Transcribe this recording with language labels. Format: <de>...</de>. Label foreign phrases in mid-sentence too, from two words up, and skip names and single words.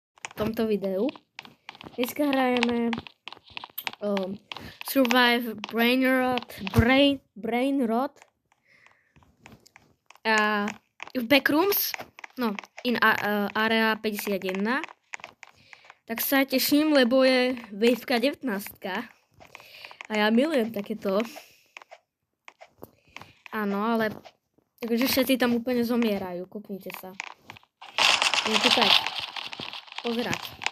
<sk>tomto videu.</sk> <cs>Dneska hrajeme Survive Brainrot a v Backrooms, no,</cs> <en>in Area 51.</en> <sk>Tak sa teším, lebo je Waveka 19. A ja milujem takéto. Áno, ale takže všetci tam úplne zomierajú. Kúknite sa. Je to tak. Pozerať.</sk>